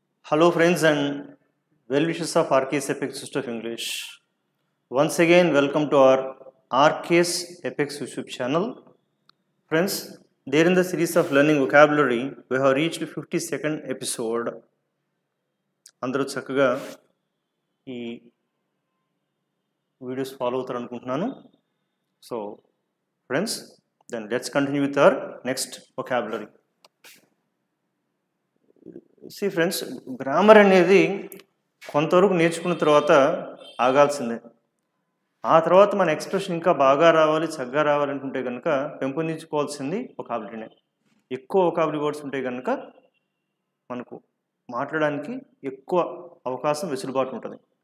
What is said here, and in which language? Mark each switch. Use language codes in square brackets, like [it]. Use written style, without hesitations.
[en] Hello friends and well wishes of RK's Apex Institute of English. Once again welcome to our RK's Apex YouTube channel. Friends, there in the series of learning vocabulary, we have reached 52nd episode. [te] అందరూ చక్కగా ఈ videos follow అవుతారు అనుకుంటున్నాను. [en] So friends, then let's continue with our next vocabulary. [te] See friends, grammar అనేది కొంతవరకు నేర్చుకున్న తర్వాత ఆగాల్సిందే. ఆ తర్వాత మన ఎక్స్ప్రెషన్ ఇంకా బాగా రావాలి, చక్కగా రావాలనుకుంటే కనుక పెంపొందించుకోవాల్సింది వొకాబులరీనే. ఎక్కువ వొకాబులరీ వర్డ్స్ ఉంటే కనుక మనకు మాట్లాడడానికి ఎక్కువ అవకాశం, వెసులుబాటు ఉంటుంది.